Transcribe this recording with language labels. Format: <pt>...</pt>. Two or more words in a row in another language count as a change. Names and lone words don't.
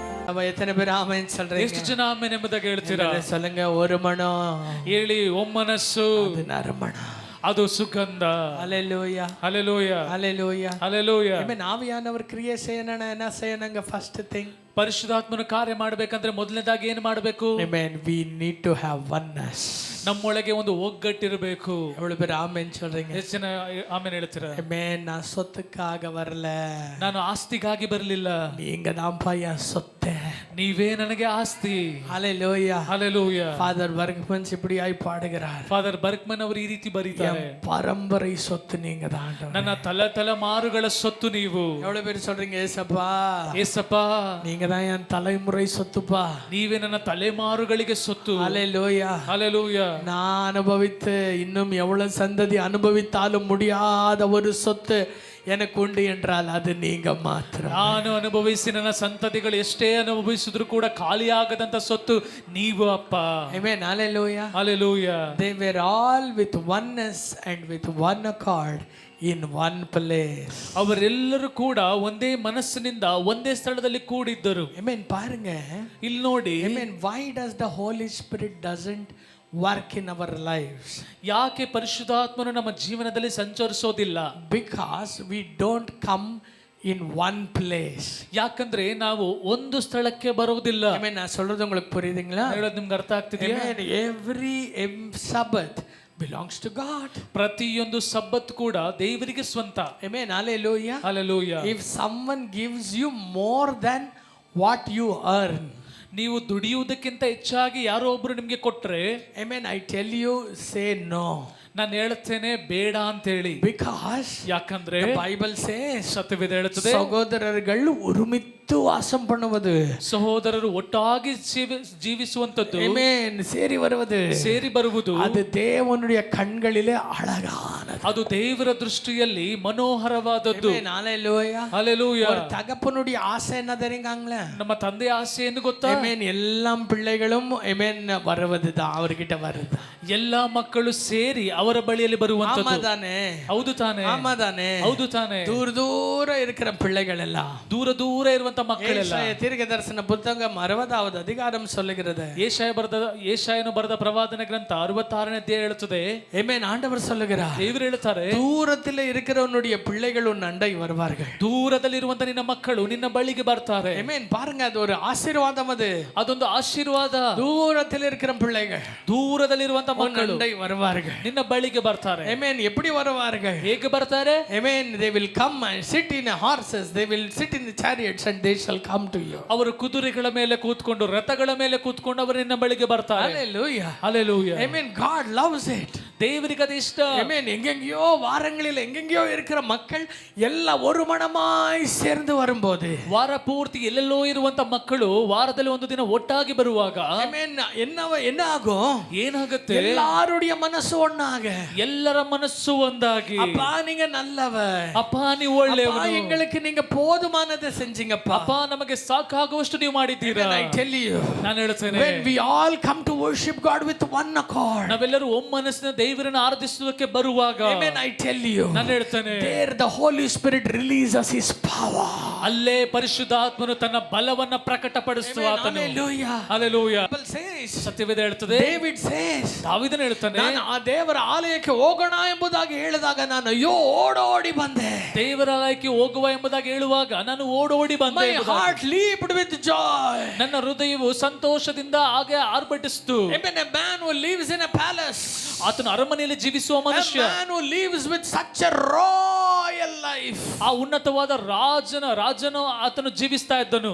<ta>அப்ப எத்தனை பேர் ஆமென் சொல்றீங்க?</ta> <kn>ಎಷ್ಟು ಜನ ಆಮೆನ್ ಎಂಬುದಾಗಿ ಹೇಳ್ತೀರಾ?</kn> <ta>சொல்லுங்க. ஒரு மனம்,</ta> <kn>ಹೇಳಿ ಒಮ್ಮನಸ್ಸು,</kn> <ta>அது நறுமணம்.</ta> <kn>ಅದು ಸುಗಂಧ.</kn> <ta>ஹalleluya,</ta> <kn>ಹಲ್ಲೆಲೂಯಾ,</kn> <ta>ஹalleluya,</ta> <kn>ಹಲ್ಲೆಲೂಯಾ.</kn> <ta>ஆமென். ஆவியானவர் கிரியை செய்யணும்னா என்ன செய்யணுங்க?</ta> <en>first thing,</en> <kn>ಪರಿಶುದ್ಧಾತ್ಮನ ಕಾರ್ಯ ಮಾಡಬೇಕಂದ್ರೆ ಮೊದಲನೇದಾಗಿ ಏನು ಮಾಡಬೇಕು?</kn> <ta>ஆமென்,</ta> <en>we need to have oneness.</en> <kn>ನಮ್ಮೊಳಗೆ ಒಂದು ಒಗ್ಗಟ್ಟಿರಬೇಕು.</kn> <ta>எவ்வளவு பேர் ஆமென் சொல்றீங்க?</ta> <kn>ಎಷ್ಟು ಜನ ಆಮೆನ್ ಹೇಳ್ತೀರಾ?</kn> <ta>ஆமென். நான் சொத்துக்காக வரல,</ta> <kn>ನಾನು ಆಸ್ತಿಗಾಗಿ ಬರಲಿಲ್ಲ,</kn> <ta>நீங்க தான்ப்பா என் சொத்து.</ta> <kn>ನೀವೇ ನನಗೆ ಆಸ್ತಿ.</kn> <ta>ஹalleluya,</ta> <kn>ಹಲ್ಲೆಲೂಯಾ.</kn> <ta>ஃபாதர் வர்க்மன்ஸ் இப்படியாய் பாடுகிறார்.</ta> <kn>ಫಾದರ್ ಬರ್ಕ್ಮನ್ ಅವರು ಈ ರೀತಿ ಬರೀತಾರೆ,</kn> <ta>பரம்பரை சொத்து நீங்க தான்.</ta> <kn>ನನ್ನ ತಲೆಮಾರುಗಳ ಸೊತ್ತು ನೀವು.</kn> <ta>எவ்வளவு பேர் சொல்றீங்க? ஏசப்பா,</ta> <kn>ಏಸಪ್ಪ,</kn> <ta>நீங்க தான் என் தலைமுறை சொத்துப்பா.</ta> <kn>ನೀವೇ ನನ್ನ ತಲೆಮಾರುಗಳಿಗೆ ಸೊತ್ತು.</kn> <ta>ஹalleluya,</ta> <kn>ಹಲ್ಲೆಲೂಯಾ.</kn> <ta>நான் அனுபவித்து இன்னும் எவ்வளவு சந்ததி அனுபவித்தாலும் முடியாத ஒரு சொத்து எனக்கு உண்டு என்றால் அது நீங்க மாத்திரம்.</ta> <kn>ನಾನು ಅನುಭವಿಸಿ ನನ್ನ ಸಂತತಿಗಳು ಎಷ್ಟೇ ಅನುಭವಿಸಿದ್ರು ಕೂಡ ಖಾಲಿಯಾಗದಂತ ಸೊತ್ತು ನೀವು ಅಪ್ಪ.</kn> <en>Amen, hallelujah.</en> <kn>ಹಲ್ಲೆಲೂಯಾ.</kn> <en>They were all with oneness and with one accord in one place.</en> <kn>ಅವರೆಲ್ಲರೂ ಕೂಡ ಒಂದೇ ಮನಸ್ಸಿನಿಂದ ಒಂದೇ ಸ್ಥಳದಲ್ಲಿ ಕೂಡಿದ್ದರು.</kn> <ta>Amen. பாருங்க,</ta> <kn>ಇಲ್ಲಿ ನೋಡಿ.</kn> <en>Amen. Why does the Holy Spirit doesn't work in our lives?</en> <kn>ಯಾಕೆ ಪರಿಶುದ್ಧಾತ್ಮನು ನಮ್ಮ ಜೀವನದಲ್ಲಿ ಸಂಚರಿಸೋದಿಲ್ಲ?</kn> <en>Because we don't come in one place.</en> <kn>ಯಾಕಂದ್ರೆ ನಾವು ಒಂದು ಸ್ಥಳಕ್ಕೆ ಬರುವುದಿಲ್ಲ.</kn> <ta>Amen. நான் சொல்றது உங்களுக்கு புரியுதுங்களா?</ta> <kn>ಹೇಳೋದು ನಿಮ್ಗೆ ಅರ್ಥ ಆಗ್ತಿದೆಯಾ?</kn> <en>Amen. Every Sabbath belongs to God.</en> <kn>ಪ್ರತಿಯೊಂದು ಸಬ್ಬತ್ ಕೂಡ ದೇವರಿಗೆ ಸ್ವಂತ.</kn> <en>Amen. Hallelujah.</en> <kn>ಹಲ್ಲೆಲೂಯಾ.</kn> <en>If someone gives you more than what you earn,</en> <kn>ನೀವು ದುಡಿಯುವುದಕ್ಕಿಂತ ಹೆಚ್ಚಾಗಿ ಯಾರೋ ಒಬ್ರು ನಿಮ್ಗೆ ಕೊಟ್ರೆ,</kn> <en>Amen, I tell you, say no.</en> <kn>ನಾನು ಹೇಳ್ತೇನೆ ಬೇಡ ಅಂತ ಹೇಳಿ.</kn> <en>Because</en> <kn>ಯಾಕಂದ್ರೆ</kn> <en>the Bible says,</en> <kn>ಸತ್ಯವೇದ ಹೇಳುತ್ತದೆ,</kn> <ta>சகோதரர்கள் ஒருமித்து வாசம் பண்ணுவது,</ta> <kn>ಸಹೋದರರು ಒಟ್ಟಾಗಿ ಜೀವಿಸುವಂತದ್ದು,</kn> <ta>Amen, ಸೇರಿ வருவது,</ta> <kn>ಸೇರಿ ಬರುವುದು,</kn> <ta>அது தேவனுடைய கண்களிலே அழகானது.</ta> <kn>ಅದು ದೇವರ ದೃಷ್ಟಿಯಲ್ಲಿ ಮನೋಹರವಾದದ್ದು.</kn> <en>Amen. Hallelujah.</en> <kn>ಹಲ್ಲೆಲೂಯಾ.</kn> <ta>ஒரு தகப்பனுடைய ஆசை என்ன தெரியுங்களா?</ta> <kn>ನಮ್ಮ ತಂದೆಯ ಆಸೆ ಏನು ಗೊತ್ತಾ?</kn> <ta>Amen. எல்லா பிள்ளைகளும் Amen வருவதுதான், அவர்கிட்ட வருது.</ta> <kn>ಎಲ್ಲಾ ಮಕ್ಕಳು ಸೇರಿ ಅವರ ಬಳಿಯಲ್ಲಿ ಬರುವಂತದ್ದು.</kn> <ta>ஆமாதானே?</ta> <kn>ಹೌದು ತಾನೆ?</kn> <ta>ஆமாதானே?</ta> <kn>ಹೌದು ತಾನೆ?</kn> <ta>தூர தூர இருக்கிற பிள்ளைகள் எல்லாம்,</ta> <kn>ದೂರ ದೂರ ಇರುವಂತ ಮಕ್ಕಳೆಲ್ಲ.</kn> <ta>தீர்க்க தரிசன புத்தகம் 60வது அதிகாரம் சொல்லுகிறது.</ta> <kn>ಏಷಾಯನು ಬರೆದ ಪ್ರವಾದನ ಗ್ರಂಥ 66ನೇ ಅಧ್ಯಾಯ ಹೇಳುತ್ತದೆ.</kn> <ta>Amen. ಆಂಡவர் சொல்லுகிறார்,</ta> <kn>ದೇವರು ಹೇಳ್ತಾರೆ,</kn> <ta>தூரத்தில் இருக்கிறவனுடைய பிள்ளைகள் உன் அண்டை வருவார்கள்.</ta> <kn>ದೂರದಲ್ಲಿರುವಂತ ನಿನ್ನ ಮಕ್ಕಳು ನಿನ್ನ ಬಳಿಗೆ ಬರ್ತಾರೆ.</kn> <ta>Amen. பாருங்க, அது ஒரு ஆசீர்வாதம். அது</ta> <kn>ಅದೊಂದು ಆಶೀರ್ವಾದ.</kn> <ta>தூரத்தில் இருக்கிற பிள்ளைகள்</ta> <kn>ದೂರದಲ್ಲಿರುವಂತ ಮಕ್ಕಳು</kn> <ta>அண்டை வருவார்கள்.</ta> <kn>ನಿನ್ನ ಬಳಿಗೆ ಬರ್ತಾರೆ.</kn> <ta>Amen. எப்படி வருவார்கள்?</ta> <kn>ಹೇಗೆ ಬರ್ತಾರೆ?</kn> <en>Amen. They will come and sit in horses, they will sit in the chariots and they shall come to you.</en> <kn>ಅವರು ಕುದುರೆಗಳ ಮೇಲೆ ಕೂತ್ಕೊಂಡು, ರಥಗಳ ಮೇಲೆ ಕೂತ್ಕೊಂಡು ಅವರು ನಿನ್ನ ಬಳಿಗೆ ಬರ್ತಾರೆ.</kn> <en>Hallelujah.</en> <kn>ಹಲ್ಲೆಲೂಯಾ.</kn> <en>Amen. God loves it.</en> <kn>ದೇವರಿಗೆ ಅದು ಇಷ್ಟ.</kn> <en>Amen.</en> <ta>எங்கெங்கயோ வாரங்களில் எங்கெங்கயோ இருக்கிற மக்கள் எல்லாம் ஒரு மனமாய் சேர்ந்து வரும்போது,</ta> <kn>ವಾರ ಪೂರ್ತಿ ಎಲ್ಲೆಲ್ಲೋ ಇರುವಂತ ಮಕ್ಕಳು ವಾರದಲ್ಲಿ ಒಂದು ದಿನ ಒಟ್ಟಾಗಿ ಬರುವಾಗ,</kn> <ta>Amen, என்ன ஆகும்?</ta> <kn>ಏನಾಗುತ್ತೆ?</kn> <ta>எல்லாருடைய மனசு ஒண்ணாக,</ta> <kn>ಎಲ್ಲರ ಮನಸ್ಸು ಒಂದಾಗಿ,</kn> <ta>அப்பா நீங்க நல்லவர்,</ta> <kn>ಅಪ್ಪ ನೀವು ಒಳ್ಳೆಯವನು,</kn> <ta>எங்களுக்கு நீங்க போதுமானதை செஞ்சீங்கப்பா,</ta> <kn>ಅಪ್ಪ ನಮಗೆ ಸಾಕಾಗುವಷ್ಟು ನೀವು ಮಾಡಿದ್ದೀರಾ.</kn> <en>I tell you,</en> <kn>ನಾನು ಹೇಳ್ತೇನೆ,</kn> <en>when we all come to worship God with one accord,</en> <kn>ನಾವೆಲ್ಲರೂ ಒಮ್ಮನಸ್ಸಿನ ದೇವರನ್ನು ಆರಾಧಿಸುವುದಕ್ಕೆ ಬರುವಾಗ,</kn> <en>Amen, I tell you,</en> <kn>ನಾನು ಹೇಳ್ತೇನೆ,</kn> <en>there the Holy Spirit releases his power.</en> <kn>ಅಲ್ಲೇ ಪರಿಶುದ್ಧಾತ್ಮನು ತನ್ನ ಬಲವನ್ನ ಪ್ರಕಟಪಡಿಸುವ ಆತನು.</kn> <en>Hallelujah.</en> <kn>ಹಲ್ಲೆಲೂಯಾ.</kn> <en>Bible says,</en> <kn>ಸತ್ಯವೇದ ಹೇಳ್ತದೆ,</kn> <en>David says,</en> <kn>ದಾವೀದನು ಹೇಳ್ತಾನೆ, ನಾನು ಆ ದೇವರ ಆಲಯಕ್ಕೆ ಹೋಗೋಣ ಎಂಬುದಾಗಿ ಹೇಳಿದಾಗ ನಾನು ಅಯ್ಯೋ ಓಡೋಡಿ ಬಂದೆ. ದೇವರ ಆಲಯಕ್ಕೆ ಹೋಗುವ ಎಂಬುದಾಗಿ ಹೇಳುವಾಗ ನಾನು ಓಡೋಡಿ ಬಂದೆ.</kn> <en>My heart leaped with joy.</en> <kn>ನನ್ನ ಹೃದಯವು ಸಂತೋಷದಿಂದ ಹಾಗೆ ಆರ್ಭಟಿಸಿತು.</kn> <en>Amen. A man who lives in a palace,</en> <kn>ಆತನು ಅರಮನೆಯಲ್ಲಿ ಜೀವಿಸುವ ಮನುಷ್ಯ,</kn> <en>a man who lives with such a royal life,</en> <kn>ಆ ಉನ್ನತವಾದ ರಾಜನು ಆತನು ಜೀವಿಸ್ತಾ ಇದ್ದನು.</kn>